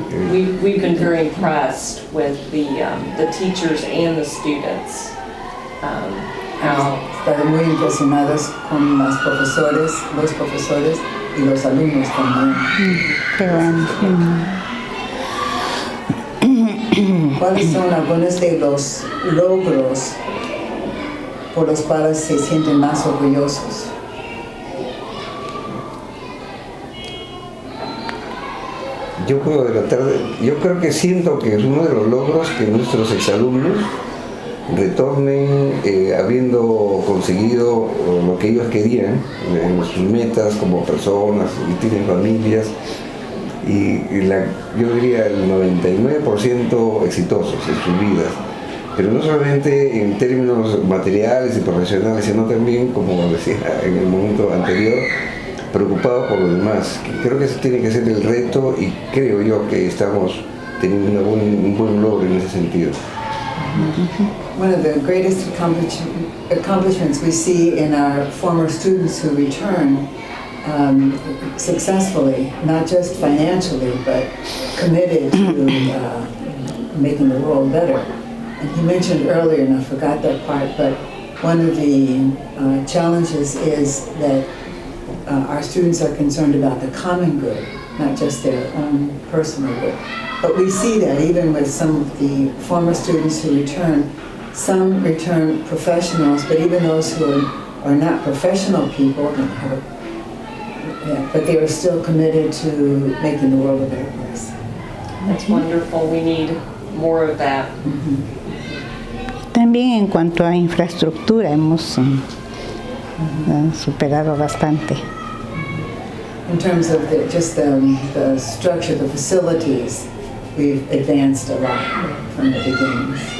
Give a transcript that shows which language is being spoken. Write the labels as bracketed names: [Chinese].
[English] We've been very impressed with the teachers and the students. [Spanish] Están muy impresionados con los profesores y los alumnos también. Qué bueno. ¿Cuáles son algunos de los logros por los cuales se sienten más orgullosos? Yo creo que siento que es uno de los logros que nuestros exalumnos retornen habiendo conseguido lo que ellos querían en sus metas como personas y tienen familias, y yo diría el 99% exitosos en sus vidas, pero no solamente en términos materiales y profesionales, sino también, como decía en el momento anterior, preocupados por los demás. Creo que ese tiene que ser el reto, y creo yo que estamos teniendo un buen logro en ese sentido. [English] One of the greatest accomplishments we see in our former students who return successfully, not just financially, but committed to making the world better. And he mentioned earlier, and I forgot that part, but one of the challenges is that our students are concerned about the common good, not just their own personal good. But we see that even with some of the former students who return. Some return professionals, but even those who are not professional people, but they are still committed to making the world a better place. That's wonderful. We need more of that. [Spanish] También en cuanto a infraestructura hemos superado bastante. [English] In terms of the structure, the facilities, we've advanced a lot from the beginning.